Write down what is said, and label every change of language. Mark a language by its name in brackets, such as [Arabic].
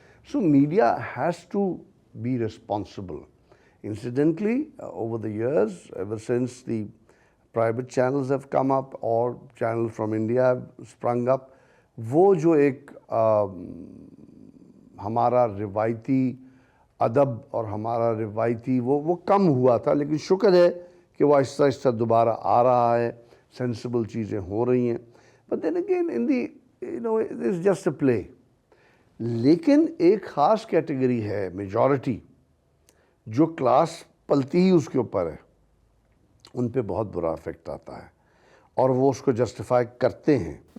[English] So media has to be responsible. Incidentally, over the years, ever since the private channels have come up or channels from India have sprung up, [Urdu] وہ جو ایک ہمارا روایتی ادب اور ہمارا روایتی وہ کم ہوا تھا، لیکن شکر ہے کہ وہ آہستہ آہستہ دوبارہ آ رہا ہے، سینسیبل چیزیں ہو رہی ہیں. [English] But then again, it is just a play. [Urdu] لیکن ایک خاص کیٹیگری ہے، میجورٹی، جو کلاس پلتی ہی اس کے اوپر ہے، ان پہ بہت برا افیکٹ آتا ہے اور وہ اس کو جسٹیفائی کرتے ہیں.